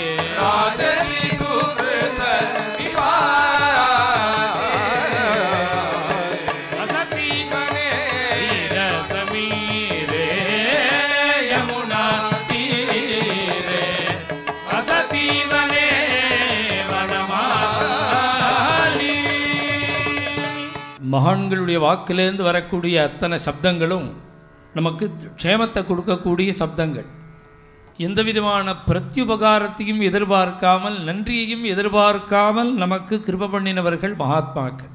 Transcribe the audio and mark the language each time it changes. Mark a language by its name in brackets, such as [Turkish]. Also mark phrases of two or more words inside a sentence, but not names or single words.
[Sanskrit] ರಾಜಸಿ ಸುಕೃತ ವಿಪಾಕೆ ವಸತಿ ಮನೆ ತೀರ ಸಮೀರೆ ಯಮುನಾ ತೀರೆ ವಸತಿ ವನೆ ವನಮಾಲಿ. [Tamil] மகான்களுடைய வாக்கிலேருந்து வரக்கூடிய அத்தனை சப்தங்களும் நமக்கு க்ஷேமத்தை கொடுக்கக்கூடிய சப்தங்கள். எந்த விதமான பிரத்யுபகாரத்தையும் எதிர்பார்க்காமல் நன்றியையும் எதிர்பார்க்காமல் நமக்கு கிருப பண்ணினவர்கள் மகாத்மாக்கள்.